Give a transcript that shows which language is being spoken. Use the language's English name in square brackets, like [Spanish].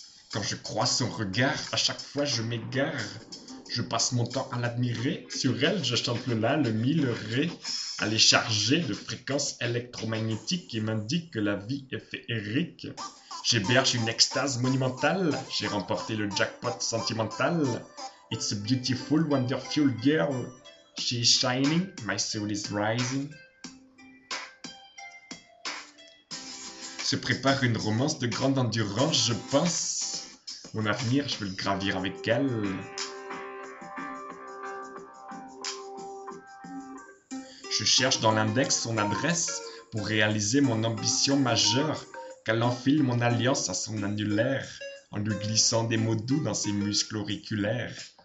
[French] Quand je croise son regard, à chaque fois je m'égare. Je passe mon temps à l'admirer, sur elle je chante le la, le mi, le ré. Elle est chargée de fréquences électromagnétiques qui m'indiquent que la vie est féerique. J'héberge une extase monumentale, j'ai remporté le jackpot sentimental. [English] It's a beautiful, wonderful girl, she is shining, my soul is rising. [French] Se prépare une romance de grande endurance, je pense. Mon avenir, je veux le gravir avec elle. Je cherche dans l'index son adresse pour réaliser mon ambition majeure, qu'elle enfile mon alliance à son annulaire en lui glissant des mots doux dans ses muscles auriculaires.